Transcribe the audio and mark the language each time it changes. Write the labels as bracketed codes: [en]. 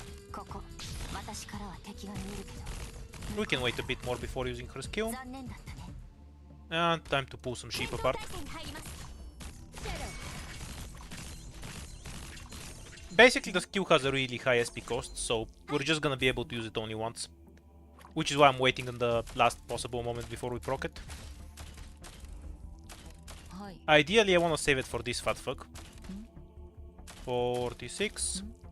[ja] ここ私からは敵が見えるけど [en] We can wait a bit more before using her skill. [ja] 残念だったね [en] And time to pull some sheep apart. [ja] 戦闘態勢に入ります Shadow. [en] Basically, the skill has a really high SP cost, so we're just gonna be able to use it only once. Which is why I'm waiting on the last possible moment before we proc it. [ja] はい [en] Ideally, I wanna save it for this fat fuck. 46.